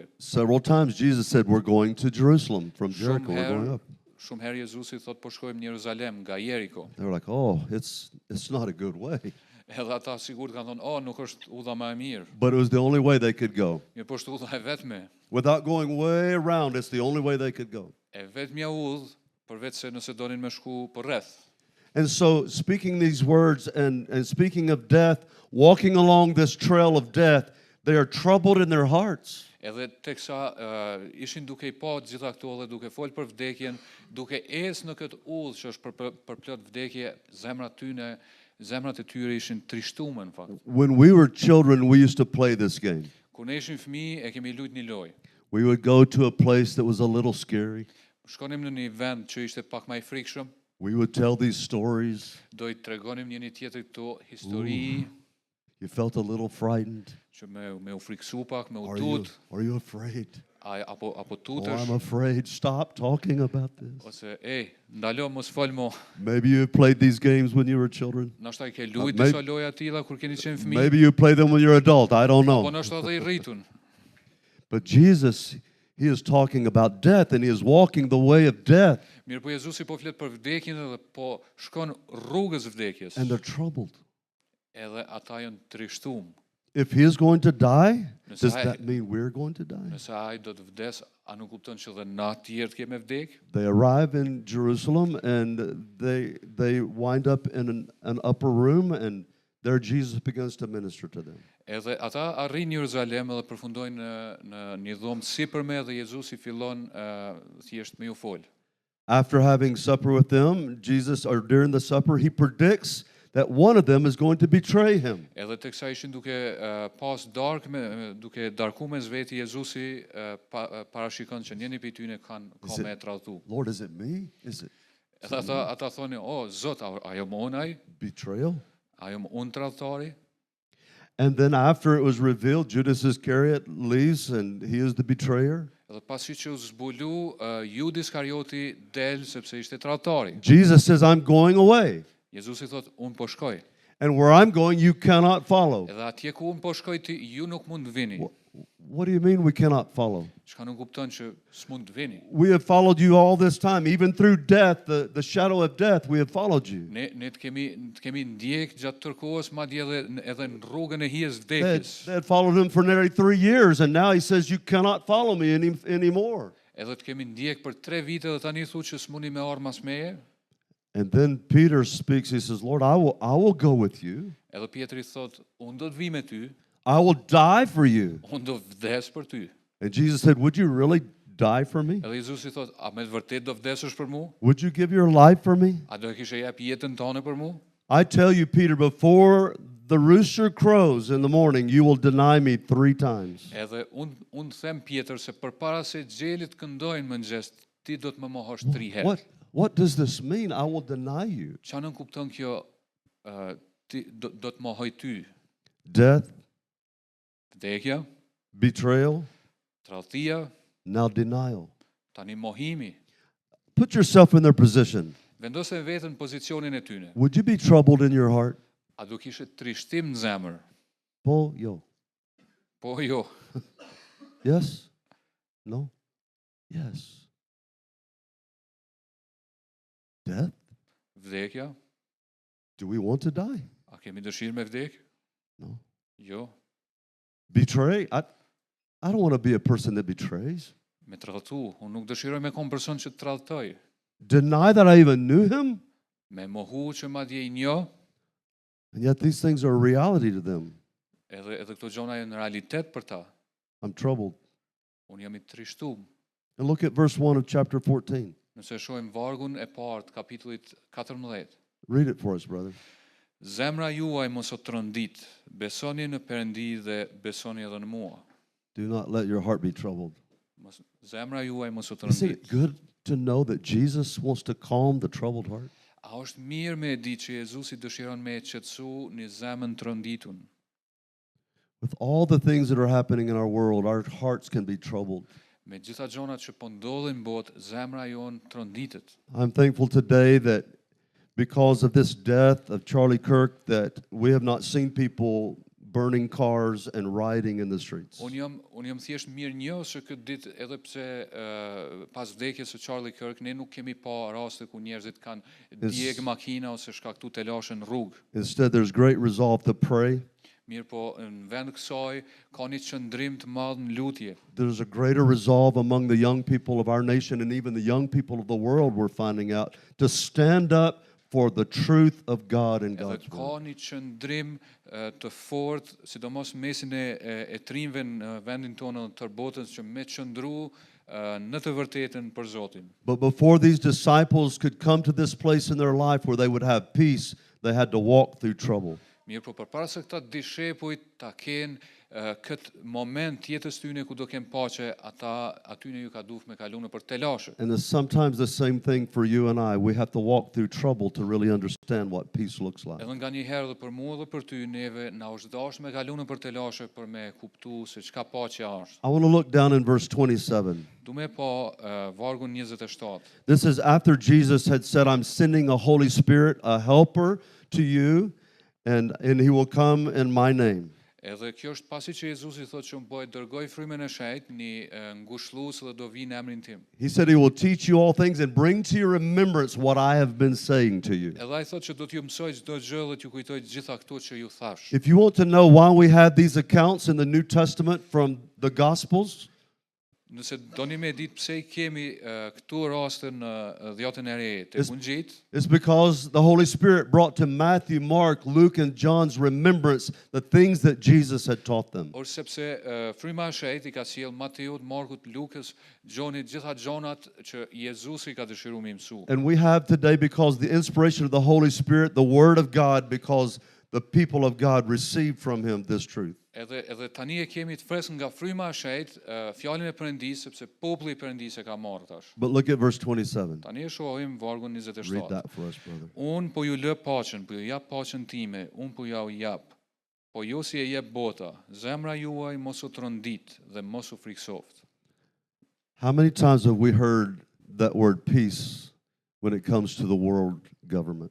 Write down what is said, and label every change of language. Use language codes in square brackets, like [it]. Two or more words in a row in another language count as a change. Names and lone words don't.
[en] Several times Jesus said, we're going to Jerusalem from Jericho. We're going up. [sq] Shumë herë Jezusi thot po shkojmë në Jeruzalem nga Jeriko. [en] They were like, oh, it's not a good way. [sq] Edhe ata sigurt kanë thonë, "Oh, nuk është udha më e mirë." [en] But it was the only way they could go. [sq] Mirë, po është udha e vetme. [en] Without going way around, it's the only way they could go. [sq] E vetmja udhë, përveç se nëse donin me shku për rreth. [en] And so, speaking these words and speaking of death, walking along this trail of death, they are troubled in their hearts. [sq] Edhe teksa ishin duke I pa të gjitha këto dhe duke fol për vdekjen, duke ecë në këtë udhë që është për plot vdekje, zemrat e tyre ishin trishtuar në fakt. [en] When we were children, we used to play this game. [sq] Kur ne ishim fëmijë e kemi luajtur një lojë. [en] We would go to a place that was a little scary. [sq] Shkonim në një vend që ishte pak më I frikshëm, [en] We would tell these stories. [sq] do I tregonim njëri tjetrit këto histori [en] You felt a little frightened. [sq] që me u friksu pak, me u [en] Are [sq] tut, [en] you afraid? [sq] apo [en] Oh, [sq] tutesh, [en] I'm afraid. Stop talking about this. [sq] ose ndalo mos fol mo. [en] Maybe you played these games when you were children. [sq] Nashta I ke luajt [en] Maybe- [sq] disa loja tilla kur keni qenë fëmijë, [en] Maybe you play them when you're adult. I don't [sq] po [en] know. [sq] nashta edhe I rritun. [en] But Jesus, he is talking about death and he is walking the way of death. [sq] Mirë, po Jezusi po flet për vdekjen edhe po shkon rrugës vdekjes. [en] And they're troubled. [sq] Edhe ata janë trishtuar. [en] If he is going to die, [sq] Nëse [en] does [sq] ai- [en] that mean we're going to die? [sq] Nëse ai do të vdes, a nuk kupton që dhe na të tjerë të kemi vdek? [en] They arrive in Jerusalem and they wind up in an upper room, and there Jesus begins to minister to them. [sq] Edhe ata arrin në Jeruzalem edhe përfundojnë në një dhomë sipërme dhe Jezusi fillon thjesht me u fol. [en] After having supper with them, Jesus, or during the supper, he predicts that one of them is going to betray him. [sq] Edhe teksa ishin duke pas duke darku me zveti Jezusi parashikon që njëri prej tyre ka me tradhtu. [en] Lord, is it me? Is it [sq] Edhe ata thonin, "O Zot, ajo më unë ai? [en] betrayal? [sq] Ajo më unë tradhtari?" [en] And then after it was revealed, Judas Iscariot leaves and he is the betrayer. [sq] Edhe pasi që u zbulu, Judi Iskarioti del sepse ishte tradhtari. [en] Jesus says, I'm going away. [sq] Jezusi thot, "Unë po shkoj." [en] And where I'm going, you cannot follow. [sq] Edhe atje ku unë po shkoj ti, ju nuk mund të vini. [en] What do you mean we cannot follow? [sq] Çka nuk kupton që s'mund të vini. [en] We have followed you all this time, even through death, the shadow of death, we have followed you. [sq] Ne të kemi ndjek gjatë tërë kohës, madje edhe në rrugën e hijes [en] They [sq] vdekjes. [en] had followed him for nearly 3 years, and now he says, you cannot follow me anymore. [sq] Edhe të kemi ndjek për 3 vite dhe tani thu që s'muni me ardh mas meje. [en] And then Peter speaks, he says, Lord, I will go with you. [sq] Edhe Pietri thot, "Unë do të vi me ty, [en] I will die for you. [sq] unë do vdes për ty." [en] And Jesus said, would you really die for me? [sq] Edhe Jezusi thot, "A me të vërtet do vdesësh për mua? [en] Would you give your life for me? [sq] A do e kishe jep jetën tënde për mua?" [en] I tell you, Peter, before the rooster crows in the morning, you will deny me 3 times. [sq] Edhe unë them Pjetër se përpara se xhelit këndojnë mëngjes, ti do të më mohosh 3 herë. [en] What does this mean? I will deny you. [sq] Çfarë nuk kupton kjo? Ti do të mohoj ty. [en] Death, [sq] Vdekja, [en] betrayal, [sq] tradhtia, [en] now denial. [sq] tani mohimi. [en] Put yourself in their position. [sq] Vendose veten në pozicionin e tyne. [en] Would you be troubled in your heart? [sq] A do kishe trishtim në zemër? Po, yo. Po jo. [en] Yes? No? Yes. Death? [sq] Vdekja, [en] Do we want to die? [sq] a kemi dëshirë me vdek? [en] No. [sq] Jo. [en] Betray? I don't want to be a person that betrays. [sq] Me tradhtu, unë nuk dëshiroj me kom person që të tradhtoj. [en] Deny that I even knew him? [sq] Me mohu që madje I njoh, [en] And yet these things are a reality to them. [sq] edhe këto gjona janë realitet për ta. [en] I'm troubled. [sq] Unë jam I trishtuar. [en] And look at verse 1 of chapter 14. [sq] Nëse shohim vargun e parë të kapitullit 14. [en] Read it for us, brother. [sq] Zemra juaj mos o trondit, besoni në Perëndi dhe besoni edhe në mua. [en] Do not let your heart be troubled. [sq] Zemra juaj mos o [en] Isn't [sq] trondit. [en] it good to know that Jesus wants to calm the troubled heart? [sq] A është mirë me e di që Jezusi dëshiron me e qetësu një zemën tronditun. [en] With all the things that are happening in our world, our hearts can be troubled. [sq] Me gjitha gjonat që po ndodhin në botë, zemra jon tronditet. [en] I'm thankful today that because of this death of Charlie Kirk, that we have not seen people burning cars and rioting in the streets. [sq] Unë jam thjesht mirë njohës që këtë ditë edhe pse pas vdekjes së Charlie Kirk ne nuk kemi pa raste ku njerëzit kanë djeg makina ose shkaktu telashe në rrugë. [en] Instead, there's great resolve to pray. [sq] Mirë po në vend kësaj ka një qëndrim të madh në lutje. [en] There's a greater resolve among the young people of our nation and even the young people of the world, we're finding out, to stand up for the truth of God and [sq] Edhe [en] God's [sq] ka [en] word. [sq] një qëndrim të fortë, sidomos mesin e trinjve në vendin tonë të botës që me qëndru në të vërtetën për Zotin. [en] But before these disciples could come to this place in their life where they would have peace, they had to walk through trouble. [sq] Mirë, po përpara se këta dishepujt ta kenë këtë moment jetës tyne ku do kem paqe, ata atyne ju ka duhet me kalu në për telashe. [en] And it's sometimes the same thing for you and I. We have to walk through trouble to really understand what peace looks like. [sq] Edhe nga një herë dhe për mua dhe për ty neve na është dashur me kalu në për telashe për me kuptu se çka paqe është. [en] I want to look down in verse 27. [sq] Du me pa vargun 27. [en] This is after Jesus had said, I'm sending a Holy Spirit, a helper to you, and he will come in my name. [sq] Edhe kjo është pasi që Jezusi thotë që unë po e dërgoj frymën e shejt, një ngushëllues dhe do vi në emrin tim. [en] He said he will teach you all things and bring to your remembrance what I have been saying to you. [sq] Edhe ai thotë që do t'ju mësoj çdo gjë dhe t'ju kujtoj gjitha këto që ju thash. [en] If you want to know why we have these accounts in the New Testament from the Gospels, [sq] Nëse doni me ditë pse I kemi këtu raste në dhjetën e re të Ungjit, [en] it's because the Holy Spirit brought to Matthew, Mark, Luke, and John's remembrance the things that Jesus had taught them. [sq] or sepse fryma e shejt I ka sjell Mateut, Markut, Lukës, Gjonit, gjitha gjonat që Jezusi ka dëshiruar me mësu. [en] And we have today, because the inspiration of the Holy Spirit, the Word of God, because the people of God received from Him this truth. [sq] Edhe tani e kemi të freskët nga fryma e shejt, fjalën e Perëndisë, sepse populli I Perëndisë e ka marrë tash. [en] But look at verse 27. [sq] Tani e shohim vargun [en] Read [sq] 27. [en] that for us, brother. [sq] Unë po ju lë paqen, po ju jap paqen time, unë po ja u jap. Po jo si e jep bota, zemra juaj mos u trondit dhe mos u friksoft. [en] How many times have we heard that word peace when it comes to the world government?